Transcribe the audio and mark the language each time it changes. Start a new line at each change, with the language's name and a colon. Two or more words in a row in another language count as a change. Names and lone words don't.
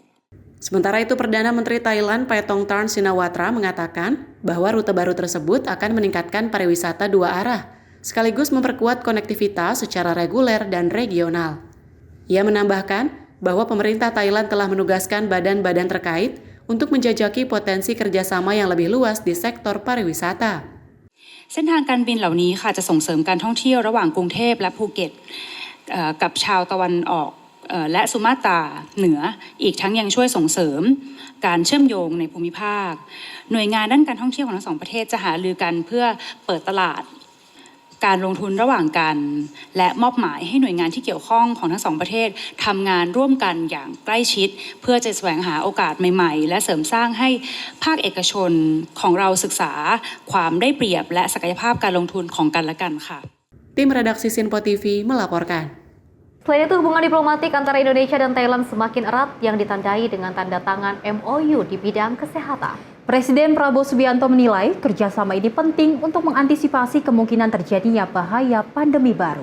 Indonesian: Sementara itu, Perdana Menteri Thailand Paetongtarn Shinawatra mengatakan bahwa rute baru tersebut akan meningkatkan pariwisata dua arah, sekaligus memperkuat konektivitas secara reguler dan regional. Ia menambahkan bahwa pemerintah Thailand telah menugaskan badan-badan terkait untuk menjajaki potensi kerjasama yang lebih luas di sektor pariwisata.
Thai: เส้นทางการบินเหล่านี้ค่ะจะส่งเสริมการท่องเที่ยวระหว่างกรุงเทพและภูเก็ตกับชาวตะวันออกและสุมาตราเหนืออีก ทั้งยังช่วยส่งเสริมการเชื่อมโยงในภูมิภาคหน่วยงานด้านการท่องเที่ยวของทั้งสองประเทศจะหารือกันเพื่อเปิดตลาดการลงทุนระหว่างกันและมอบหมายให้หน่วยงานที่เกี่ยวข้องของทั้งสองประเทศทำงานร่วมกันอย่างใกล้ชิดเพื่อจะแสวงหาโอกาสใหม่ๆและเสริมสร้างให้ภาคเอกชนของเราศึกษาความได้เปรียบและศักยภาพการลงทุนของกันและกันค่ะ
Indonesian: Tim redaksi Simpo TV melaporkan. Selain itu, hubungan diplomatik antara Indonesia dan Thailand semakin erat yang ditandai dengan tanda tangan MOU di bidang kesehatan. Presiden Prabowo Subianto menilai kerjasama ini penting untuk mengantisipasi kemungkinan terjadinya bahaya pandemi baru.